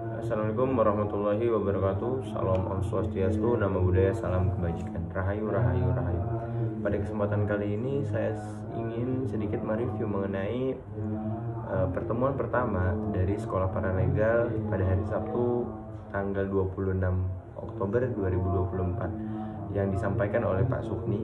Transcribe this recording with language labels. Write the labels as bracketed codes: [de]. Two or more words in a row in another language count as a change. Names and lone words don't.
[ar] السلام عليكم ورحمة الله وبركاته. [id] Salam [ban] Om Swastiastu, [pi] Namo Buddhaya, [id] salam kebajikan. [jv] Rahayu, rahayu, rahayu. [id] Pada kesempatan kali ini saya ingin sedikit mereview mengenai pertemuan pertama dari Sekolah Paralegal pada hari Sabtu tanggal 26 Oktober 2024 yang disampaikan oleh Pak Sukni.